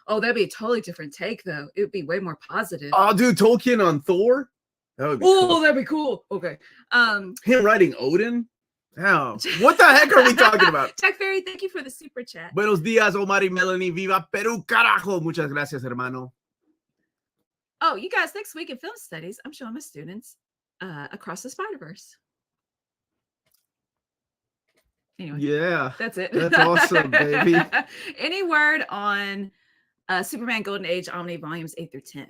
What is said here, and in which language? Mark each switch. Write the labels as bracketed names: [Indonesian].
[English] Oh, that'd be a totally different take, though. It would be way more positive. Oh, dude, Tolkien on Thor. That would be cool. That'd be cool. Okay. Him writing Odin. Oh, what the heck are we talking about? Jack Ferry, thank you for the super chat. [Spanish] Buenos días, Omar y Melanie. Viva Perú, carajo. Muchas gracias, hermano. [English] Oh, you guys, next week in film studies, I'm showing my students Across the Spider-Verse. Anyway, yeah, that's it. That's awesome, baby. Any word on Superman Golden Age Omni volumes 8 through 10?